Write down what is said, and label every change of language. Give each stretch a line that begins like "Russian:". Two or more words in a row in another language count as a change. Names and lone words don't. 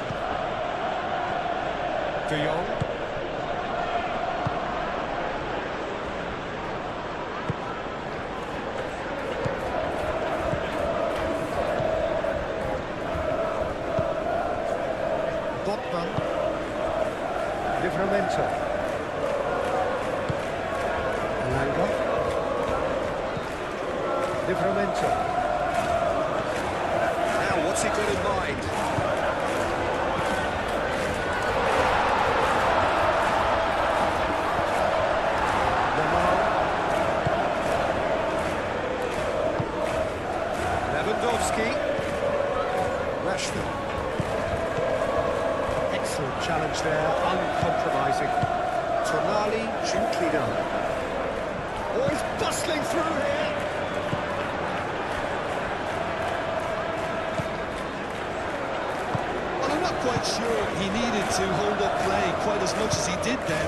English: De Jong. Botman. Livramento. Elanga. Livramento. Now, what's he got in mind? Yamal. Lewandowski. Rashford. Excellent challenge there, uncompromising. Tonali, gently done. Oh, he's bustling through here. Well, I'm not quite sure he needed to hold up play quite as much as he did then.